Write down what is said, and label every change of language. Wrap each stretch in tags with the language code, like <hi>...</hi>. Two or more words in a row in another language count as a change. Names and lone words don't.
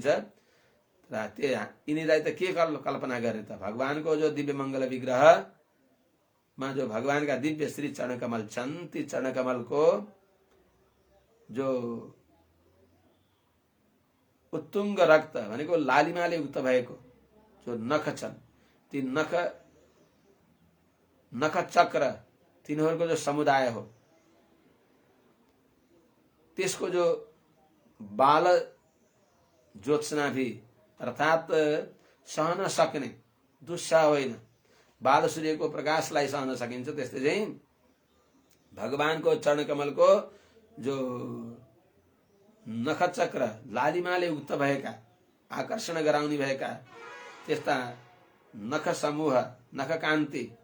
<ne>र त्यो यिनीलाई त के कल्पना गर्ने त, भगवानको जो दिव्य मङ्गल विग्रहमा जो भगवानका दिव्य श्री चरण कमल छन्, ती चरण कमलको जो उत्तुङ्ग रक्त भनेको लालिमाले युक्त भएको जो नख छन्, ती नख चक्र तिनीहरूको जो समुदाय हो, त्यसको जो बाल ज्योत्सना भी अर्थात सहन सक्ने, दुस्सह होइन, बाल सूर्यको प्रकाशलाई सहन सकिन्छ, त्यस्तै चाहिँ भगवानको चरण कमलको जो नखचक्र लालिमाले उक्त भएका आकर्षण गराउने भएका त्यस्ता नख समूह नख कान्ति</ne>